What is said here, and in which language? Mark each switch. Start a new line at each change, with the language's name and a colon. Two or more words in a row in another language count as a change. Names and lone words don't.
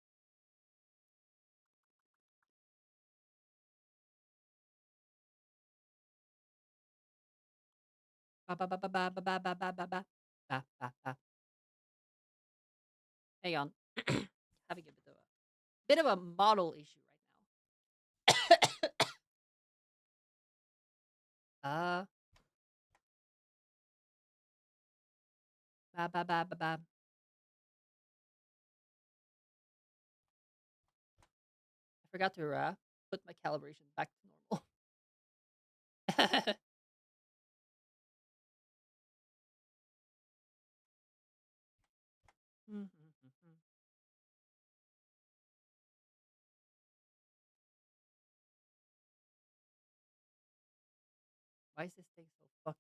English: Ba ba ba ba ba ba ba ba ba ba ba ba ba ba. Hang on, having a bit of a model issue right now. uh, ba ba ba ba ba. I forgot to put my calibration back to normal. Why is this thing so fucking?